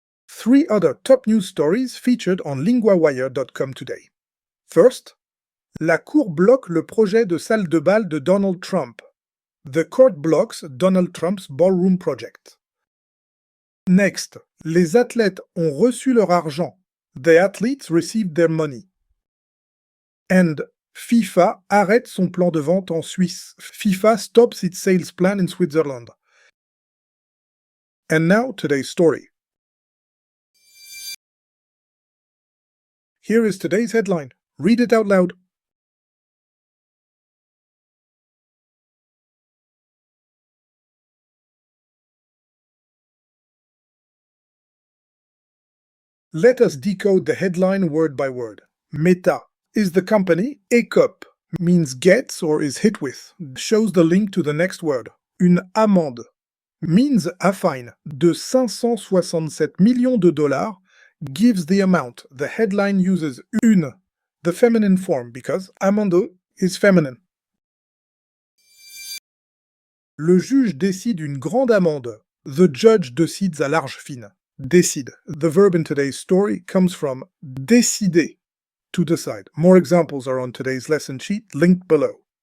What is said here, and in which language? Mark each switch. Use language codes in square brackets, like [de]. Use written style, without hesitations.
[en] 3 other top news stories featured on LINGUAWIRE.com today. [fr] First, La Cour bloque le projet de salle de bal de Donald Trump. [en] The court blocks Donald Trump's ballroom project. [fr] Next, les athlètes ont reçu leur argent. [en] The athletes received their money. [fr] And FIFA arrête son plan de vente en Suisse. [en] FIFA stops its sales plan in Switzerland. And now today's story. Here is today's headline. Read it out loud. Let us decode the headline word by word. Meta is the company. Écope means gets or is hit with. Shows the link to the next word. [fr] Une amende [en] means a fine [fr] de 567 millions de dollars [en] gives the amount. The headline uses une, the feminine form, because amende is feminine. [fr] Le juge décide une grande amende. [en] The judge decides à large fine. Décide. The verb in today's story comes from décider, to decide. More examples are on today's lesson sheet, linked below.